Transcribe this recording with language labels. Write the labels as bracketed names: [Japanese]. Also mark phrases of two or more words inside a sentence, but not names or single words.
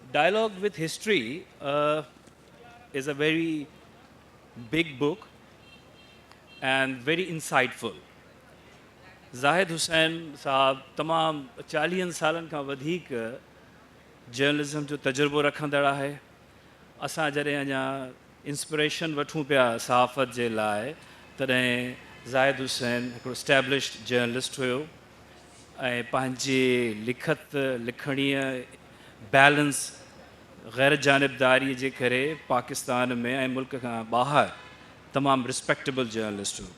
[English] Dialogue with History is a very big book and very insightful. [Sindhi] ज़ाहिद हुसैन साहब तमाम 40 सालन खां वधीक जर्नलिज़म जो तजुर्बो रखंदड़ आहे। असां जॾहिं अञा इंस्पिरेशन वठूं पिया सहाफ़त जे लाइ तॾहिं ज़ाहिद हुसैन हिकिड़ो [English] established journalist [Sindhi] हुयो ऐं पंहिंजी लिखणीअ बैलेंस गैर जानिबदारीअ जे करे पाकिस्तान में ऐं मुल्क खां ॿाहिरि तमामु [English] respectable journalist [Sindhi] हुयो।